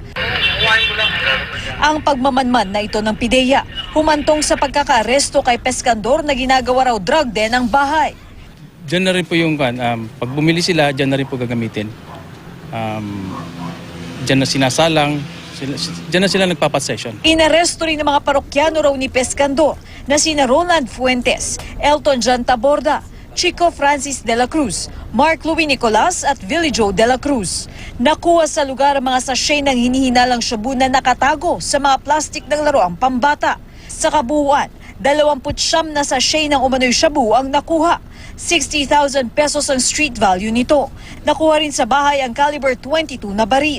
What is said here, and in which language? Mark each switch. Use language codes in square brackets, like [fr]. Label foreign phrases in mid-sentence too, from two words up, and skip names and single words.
[tl] Ang pagmamanman na ito ng PIDEA, humantong sa pagkakaaresto kay Pescandor na ginagawa raw [en] drug den [tl] ang bahay. Diyan na rin po yung pag bumili sila, diyan na rin po gagamitin. Diyan na sinasalang, diyan na sila nagpapasession. Inaresto rin ng mga parokyano raw ni Pescandor na sina Roland Fuentes, Elton John Taborda, Chico Francis de la Cruz, Mark Louis Nicolas at Billy Joe de la Cruz. Nakuha sa lugar ang mga sachet ng hinihinalang shabu na nakatago sa mga plastik ng laruang pambata. Sa kabuuan, 29 na sachet ng umano'y shabu ang nakuha. 60,000 pesos ang [en] street value [tl] nito. Nakuha rin sa bahay ang caliber 22 na baril.